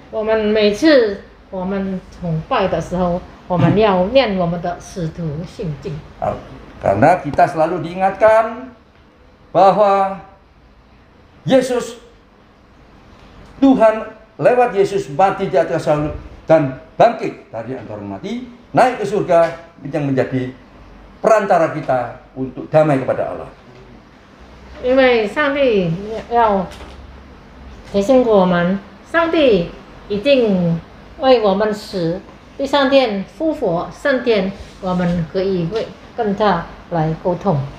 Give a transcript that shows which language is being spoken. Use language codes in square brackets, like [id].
[zh] 我们每次我们崇拜的时候，我们要念我们的使徒信经。 [id] Karena kita selalu diingatkan bahwa Yesus, Tuhan lewat Yesus mati di atas salib dan bangkit dari antara mati, naik ke surga yang menjadi perantara kita untuk damai kepada Allah. [zh] 因为上帝要提醒我们，上帝已经为我们死，第三天复活升天，我们可以跟他来沟通。